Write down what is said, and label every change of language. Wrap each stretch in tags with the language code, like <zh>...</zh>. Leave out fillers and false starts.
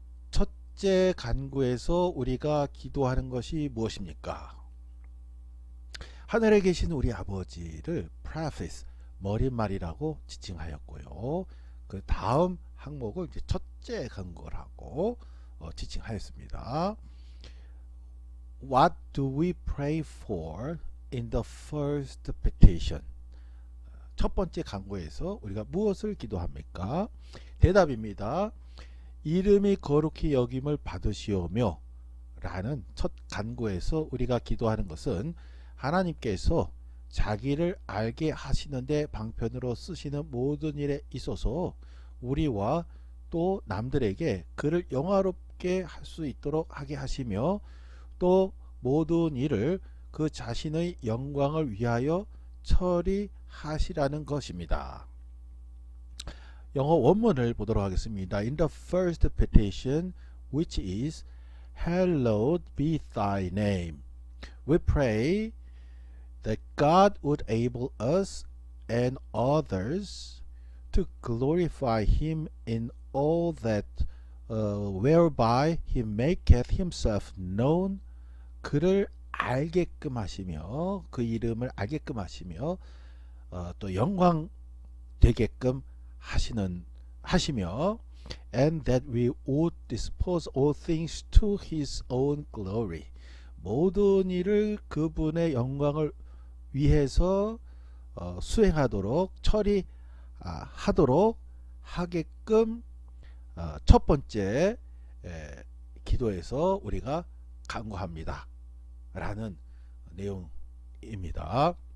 <ko>첫째 간구에서 우리가 기도하는 것이 무엇입니까? 하늘에 계신 우리 아버지를</ko> <en>preface,</en> <ko>머릿말이라고 지칭하였고요. 그 다음 항목을 이제 첫째 간구라고 지칭하였습니다.</ko> <en>What do we pray for in the first petition?</en> <ko>첫 번째 간구에서 우리가 무엇을 기도합니까? 대답입니다. 이름이 거룩히 여김을 받으시오며 라는 첫 간구에서 우리가 기도하는 것은 하나님께서 자기를 알게 하시는데 방편으로 쓰시는 모든 일에 있어서 우리와 또 남들에게 그를 영화롭게 할 수 있도록 하게 하시며 또 모든 일을 그 자신의 영광을 위하여 처리하시라는 것입니다. 영어 원문을 보도록 하겠습니다.</ko> <en>In the first petition, which is Hallowed be thy name, we pray that God would enable us and others to glorify him in all that whereby he maketh himself known.</en> <ko>그를 알게끔 하시며 그 이름을 알게끔 하시며 또 영광 되게끔 하시며</ko> <en>and that we would dispose all things to his own glory.</en> <ko>모든 일을 그분의 영광을 위해서 수행하도록 처리하도록 하게끔 첫 번째 기도에서 우리가 간구합니다 라는 내용입니다.</ko>